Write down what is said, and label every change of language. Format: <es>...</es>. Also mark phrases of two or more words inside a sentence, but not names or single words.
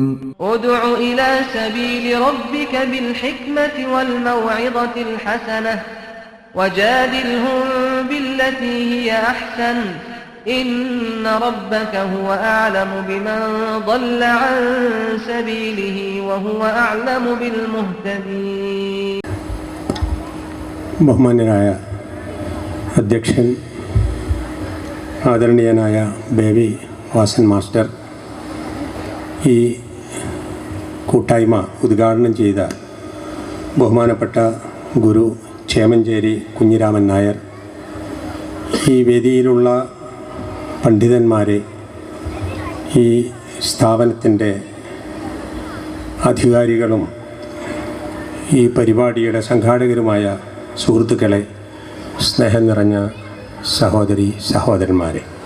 <ar>ادع إلى سبيل ربك بالحكمة والموعظة الحسنة وجادلهم بالتي هي أحسن إن ربك هو أعلم بمن ضل عن سبيله وهو أعلم بالمهتدين.</ar> <ml>ബഹുമാന്യനായ അധ്യക്ഷൻ, ആദരണീയനായ ബേബി വാസൻ മാസ്റ്റർ, ഈ കൂട്ടായ്മ ഉദ്ഘാടനം ചെയ്ത ബഹുമാനപ്പെട്ട ഗുരു ചേമഞ്ചേരി കുഞ്ഞിരാമൻ നായർ, ഈ വേദിയിലുള്ള പണ്ഡിതന്മാരെ, ഈ സ്ഥാപനത്തിൻ്റെ അധികാരികളും ഈ പരിപാടിയുടെ സംഘാടകരുമായ സുഹൃത്തുക്കളെ, സ്നേഹം നിറഞ്ഞ സഹോദരി സഹോദരന്മാരെ,</ml>